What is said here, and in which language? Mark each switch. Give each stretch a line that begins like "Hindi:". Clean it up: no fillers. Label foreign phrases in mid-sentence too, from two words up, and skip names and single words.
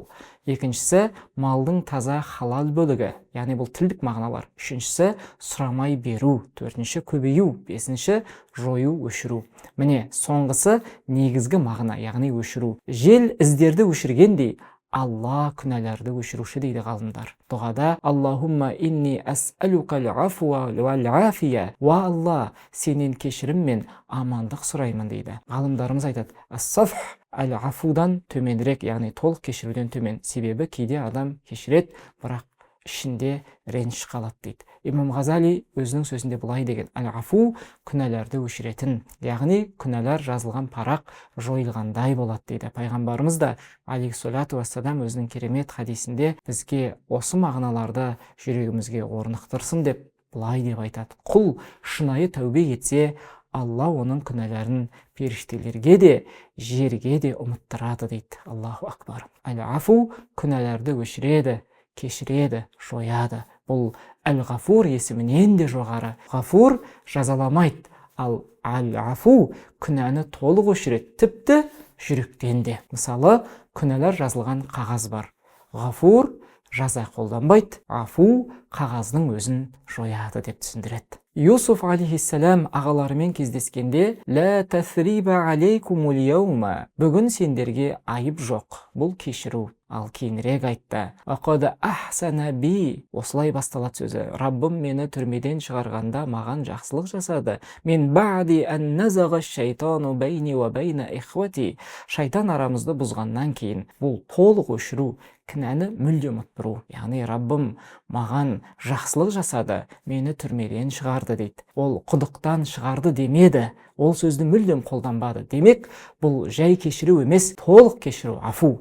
Kazakh: Екіншісі, малдың таза халал бөлігі, яғни бұл тілдік мағыналар. Үшіншісі, сұрамай беру. Төртінші, көбею. Бесінші, жою, өшіру. Міне, соңғысы негізгі мағына, яғни өшіру. Жел іздерді өшіргендей, Алла күнәларды өшіруші дейді ғалымдар. Дұғада:
Arabic: «اللهم إني أسألك العفو والعافية».
Kazakh: Ва Алла, сенен кешірім мен амандық сұраймын дейді. Ғалымдарымыз айтады: «Ас-сафх әл-афудан төменірек, яғни толық кешіруден төмен». Себебі кейде адам кешіреді, бірақ ішінде реніш қалады дейді. Имам Ғазали өзінің сөзінде былай деген: «Әл-Афу күнәларды өшіретін, яғни күнәлар жазылған парақ жойылғандай болады» дейді. Пайғамбарымыз да
Arabic: عليه الصلاة والسلام
Kazakh: өзінің керемет хадисінде бізге осы мағыналарды жүрегімізге орнықтырсын деп былай деп айтады: «Құл шынайы тәубе етсе, Алла оның күнәларын періштелерге де, жерге де ұмыттырады» дейді.
Arabic: الله أكبر.
Kazakh: Әл-Афу күнәларды өшіреді, кешіреді, жояды. Бұл Әл-Ғафур есімінен де жоғары. Ғафур жазаламайды, ал Әл-Афу күнәні толық өшіреді, тіпті жүректен де. Мысалы, күнәлар жазылған қағаз бар. Ғафур жаза қолданбайды, Афу қағаздың өзін жояды деп түсіндіреді. Юсуф алейхиссалам ағаларымен кездескенде:
Arabic: «لا تثريب عليكم اليوم».
Kazakh: Бүгін сендерге айып жоқ, бұл кешіру. Ал кейінірек айтты:
Arabic: «وقد أحسن بي».
Kazakh: Осылай басталады сөзі. Раббым мені түрмеден шығарғанда маған жақсылық жасады.
Arabic: «من بعد أن نزغ الشيطان بيني وبين إخوتي».
Kazakh: Шайтан арамызды бұзғаннан кейін. Бұл толық өшіру, кінәні мүлде ұмыттыру. Яғни Раббым маған жақсылық жасады, мені түрмеден шығарды дейді. Ол құдықтан шығарды демеді, ол сөзді мүлдем қолданбады. Демек, бұл жай кешіру емес, толық кешіру, афу.